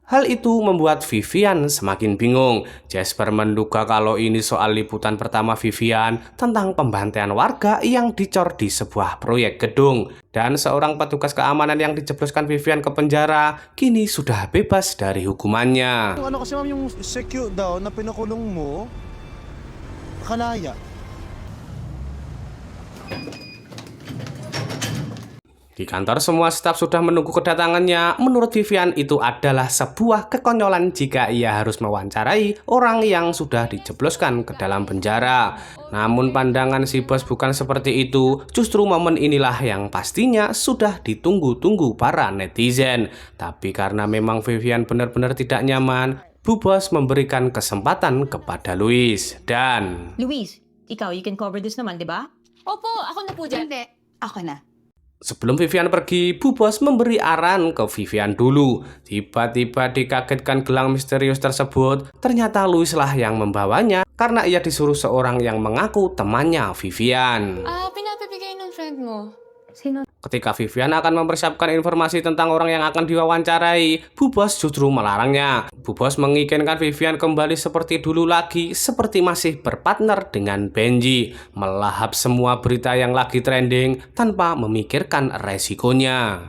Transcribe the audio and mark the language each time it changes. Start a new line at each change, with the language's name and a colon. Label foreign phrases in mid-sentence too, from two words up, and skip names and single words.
Indonesian: Hal itu membuat Vivian semakin bingung. Jasper menduga kalau ini soal liputan pertama Vivian tentang pembantaian warga yang dicor di sebuah proyek gedung. Dan seorang petugas keamanan yang dijebloskan Vivian ke penjara kini sudah bebas dari hukumannya.
Filipino: Ano kasi ma'am yung secure daw na pinakulong mo, kalaya.
Indonesian: Di kantor semua staf sudah menunggu kedatangannya. Menurut Vivian itu adalah sebuah kekonyolan jika ia harus mewawancarai orang yang sudah dijebloskan ke dalam penjara. Namun pandangan si bos bukan seperti itu. Justru momen inilah yang pastinya sudah ditunggu-tunggu para netizen. Tapi karena memang Vivian benar-benar tidak nyaman, Bu Bos memberikan kesempatan kepada Louis. Dan
Filipino: Luis, ikaw,
English: you can cover this
Filipino: naman, di ba? Opo, ako na po dyan. Hindi. Ako na.
Indonesian: sebelum Vivian pergi, Bu Bos memberi arahan ke Vivian dulu. Tiba-tiba dikagetkan gelang misterius tersebut. Ternyata Louis lah yang membawanya karena ia disuruh seorang yang mengaku temannya Vivian.
Filipino: Pinapabigay ng friend mo. Sino?
Indonesian: Ketika Vivian akan mempersiapkan informasi tentang orang yang akan diwawancarai, Bu Bos justru melarangnya. Bu Bos menginginkan Vivian kembali seperti dulu lagi, seperti masih berpartner dengan Benji, melahap semua berita yang lagi trending tanpa memikirkan resikonya.